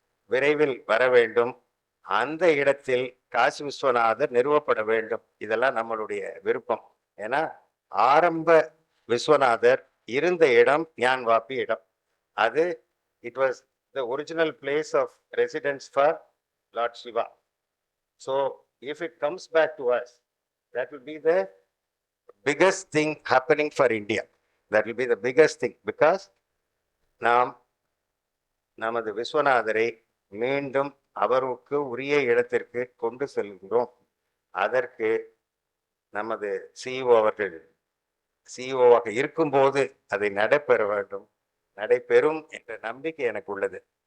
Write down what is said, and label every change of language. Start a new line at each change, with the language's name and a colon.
Tamil: விரைவில் வர வேண்டும். அந்த இடத்தில் காசி விஸ்வநாதர் நிறுவப்பட வேண்டும். இதெல்லாம் நம்மளுடைய விருப்பம். ஏன்னா ஆரம்ப விஸ்வநாதர் இருந்த இடம் ஞான் வாப்பி இடம்.
English: அது it was the original place of residence for lord Shiva. So if it comes back to us, that will be the biggest thing happening for India. That will be the biggest thing, because
Tamil: நாம் நமது விஸ்வநாதரை மீண்டும் அவருக்கு உரிய இடத்திற்கு கொண்டு செல்கிறோம். அதற்கு நமது சிஇஓ அவர்கள் சிஇஓவாக இருக்கும்போது அதை நடைபெற வேண்டும், நடைபெறும் என்ற நம்பிக்கை எனக்கு உள்ளது.